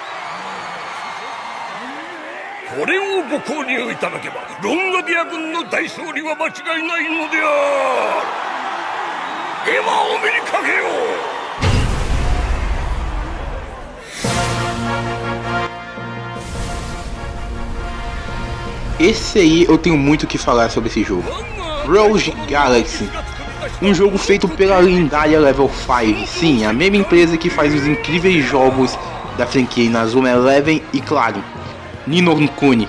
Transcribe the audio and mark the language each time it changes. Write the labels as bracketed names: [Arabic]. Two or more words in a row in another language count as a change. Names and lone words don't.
[Japanese] これをご購入いただけばロンガディア軍の大勝利は間違いないのである。ではお目にかけよ [Portuguese] う。Esse aí eu tenho muito o que falar sobre esse jogo. Rogue Galaxy, um jogo feito pela lendária Level 5, sim, a mesma empresa que faz os incríveis jogos da franquia Inazuma Eleven e, claro, Ni no Kuni.